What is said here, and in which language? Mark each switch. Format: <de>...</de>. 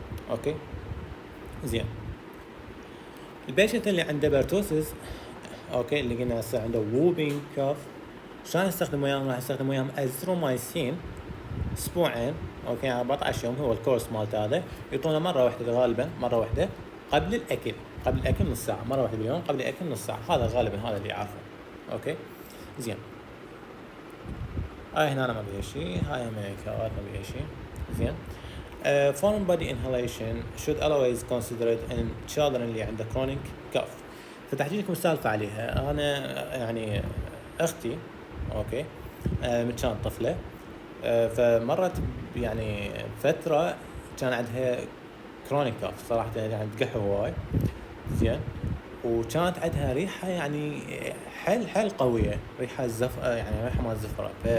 <ar>اوكي زين، البيشنت اللي عنده بيرتوسيس، اوكي، اللي قلنا هسه عنده ووبينج كاف، شلون نستخدم وياهم؟ راح نستخدم وياهم ازثرومايسين اسبوعين، اوكي، 14 يوم هو الكورس مالت هذا، يعطونا مره واحده غالبا، مره واحده قبل الاكل نص ساعه، مره واحده باليوم قبل الاكل نص ساعه، هذا غالبا هذا اللي اعرفه. اوكي زين، هاي هنا أنا ما بيها شيء، هاي امريكا ما بيها شيء.</ar> <en>زين، foreign body inhalation should always considered in children</en> <ar>اللي عنده</ar> <en>chronic cough.</en> <ar>فتحكي لكم سالفة عليها. أنا يعني أختي، أوكي، من كانت طفلة، فمرت يعني فترة كان عندها chronic cough صراحة، يعني تقح هواي. زين، وكانت عندها ريحة يعني حيل قوية، ريحة يعني ريحة مال زفرة.</ar>